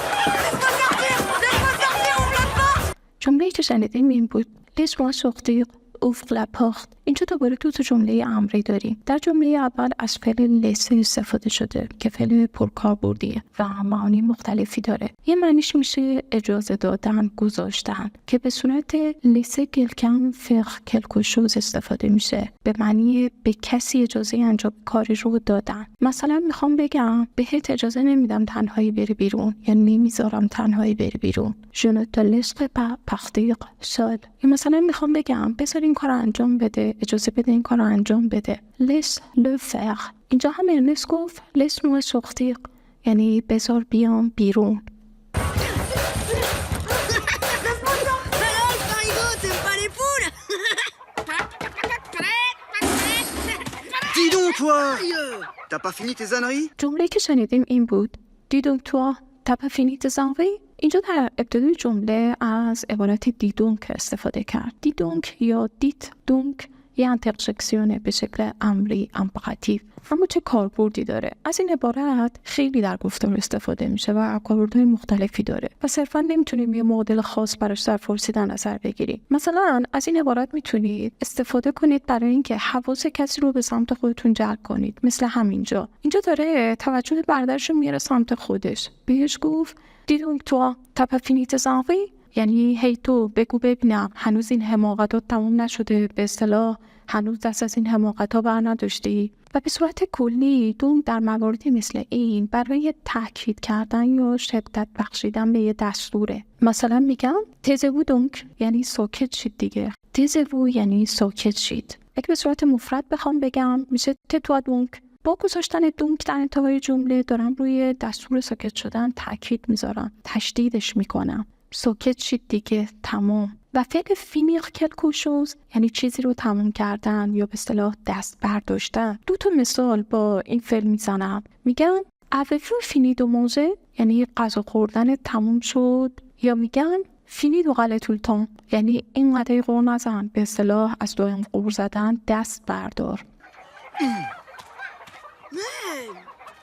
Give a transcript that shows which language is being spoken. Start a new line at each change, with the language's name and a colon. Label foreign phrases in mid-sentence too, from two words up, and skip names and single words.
Persian: جمله‌ای که شنیدیم این بود
French: laisse-moi sortir ouvre la porte.
Persian: اینجا دوباره تو جمله امری داریم. در جمله اول از فعل لسه استفاده شده که فعل پرکاربردیه و معانی مختلفی داره. یه معنیش میشه اجازه دادن، گذاشتن، که به صورت لسه
French: quelqu'un faire quelque chose
Persian: استفاده میشه، به معنی به کسی اجازه انجام کاری رو دادن. مثلا میخوام بگم بهت اجازه نمیدم تنهایی بری بیرون، یا نمیذارم تنهایی بری بیرون.
French: Je ne te laisserai pas partir seul.
Persian: یا مثلا میخوام بگم بذار این کار انجام بده، اجازه بده این کار رو انجام بده.
French: Laisse le faire.
Persian: اینجا هم ارنست گفت
French: laisse moi sortir،
Persian: یعنی بذار بیام بیرون.
French: Alors, Farigo, t'aimes pas les poules? Dis donc, toi! Sérieux? T'as pas fini tes âneries?
Persian: جمله که شنیدیم این بود
French: dis donc toi t'as pas fini tes envies.
Persian: اینجا در ابتدای جمله از عبارت دیدونک استفاده کرد. دیدونک یا دیت دونک یه انترجکسیونه به شکل امری امپراتیو، اما چه کاربردی داره؟ از این عبارت خیلی در گفتار استفاده میشه و کاربردهای مختلفی داره و صرفا نمیتونیم یه مدل خاص براش در فارسی در نظر بگیریم. مثلا از این عبارت میتونید استفاده کنید برای اینکه حواس کسی رو به سمت خودتون جلب کنید. مثل همینجا، اینجا داره توجه برادرش رو میاره سمت خودش، بهش گفت
French: dis donc toi t'as pas fini tes envies،
Persian: یعنی هی تو بگو ببینم هنوز این حماقتات تموم نشده، به اصطلاح هنوز دست از این حماقت‌ها بر نداشتی. و به صورت کلی دوم در مواردی مثل این برای تاکید کردن یا شدت بخشیدن به یه دستوره. مثلا میگم تزوو دونک، یعنی ساکت شید دیگه. تزوو یعنی ساکت شید. اگه به صورت مفرد بخوام بگم میشه تتوا دونک. با گذاشتن دونک در انتهای جمله دارم روی دستور ساکت شدن تاکید میذارم، تشدیدش میکنم. ساکت شید دیگه، تمام. و فعل فینیر
French: quelque chose
Persian: یعنی چیزی رو تمام کردن یا به اصطلاح دست برداشتن. دو تا مثال با این فعل میزنم. میگم
French: avez-vous fini de manger،
Persian: یعنی غذا خوردن تموم شد، یا میگم
French: fini de râler tout le temps،
Persian: یعنی اینقدر غر نزن، به اصطلاح از دائم غر زدن دست بردار.
French: Mais